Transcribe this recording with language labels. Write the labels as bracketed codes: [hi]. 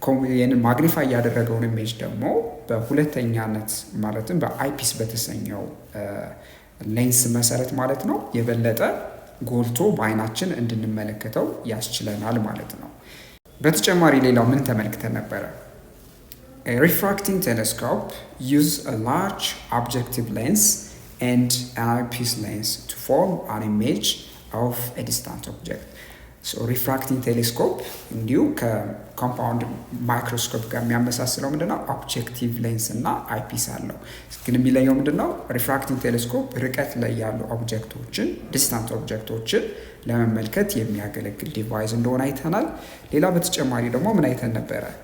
[am] ይህንን ማግኒፋይ ያደረገውን ኢሜጅ ደግሞ በሁለተኛነት ማለትም በአይፒስ በተሰኘው ሌንስ መሰረት ማለት ነው የበለጠ ጎልቶ በአይናችን እንድንመለከተው ያስችለናል ማለት ነው። በተጨማሪ ሌላው ምን ተመልክተን ነበረ? [en] A refracting telescope uses a large objective lens and an eyepiece lens to form an image of a distant object. [am] So refracting telescope እንዲሁ ከኮምፓውንድ ማይክሮስኮፕ ጋር የሚያመሳስለው ምንድነው? ኦብጀክቲቭ ሌንስ እና አይፒስ አለው። ግን የሚለየው ምንድነው? ሪፍራክቲንግ ቴሌስኮፕ ርቀት ላይ ያሉ ኦብጀክቶችን ዲስታንት ኦብጀክቶችን ለመመልከት የሚያገለግል ዲቫይስ እንደሆነ አይተናል። ሌላ በተጨማሪ ደግሞ ምን አይተን ነበረ?